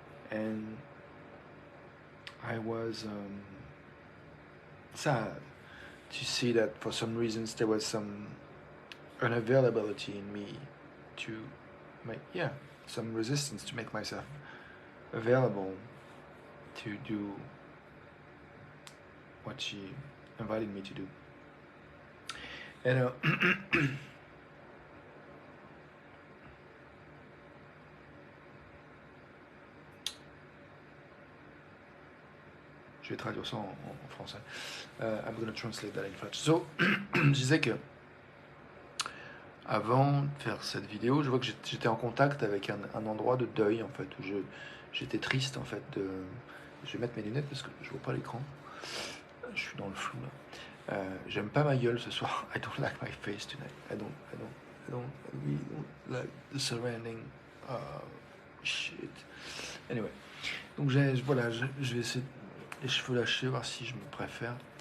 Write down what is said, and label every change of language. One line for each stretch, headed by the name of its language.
English: And I was sad to see that for some reasons there was some unavailability in me to make, some resistance to make myself available to do what she invited me to do.
French: And je vais traduire ça en français.
English: I'm going to translate that in French.
French: So, je disais que avant de faire cette vidéo, je vois que j'étais en contact avec un endroit de deuil en fait, où j'étais triste en fait. Je vais mettre mes lunettes parce que je vois pas l'écran. Je suis dans le flou là. J'aime pas ma gueule ce soir.
English: I don't like my face tonight. I really don't like the surrounding shit.
French: Anyway, donc voilà, je vais essayer les cheveux lâchés, voir si je me préfère.